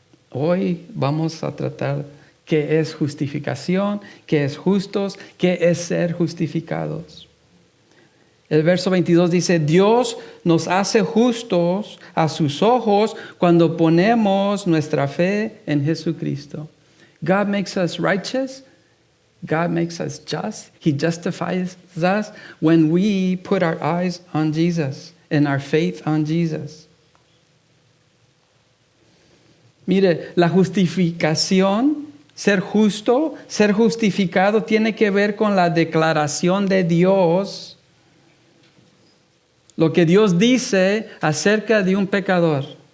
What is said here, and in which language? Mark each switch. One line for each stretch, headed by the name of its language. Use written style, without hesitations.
Spanish: Hoy vamos a tratar qué es justificación, qué es justos, qué es ser justificados. El verso 22 dice, Dios nos hace justos a sus ojos cuando ponemos nuestra fe en Jesucristo.
English: God makes us righteous. God makes us just. He justifies us when we put our eyes on Jesus and our faith on Jesus.
Spanish: Mire, la justificación, ser justo, ser justificado, tiene que ver con la declaración de Dios. Lo que Dios dice acerca de un pecador.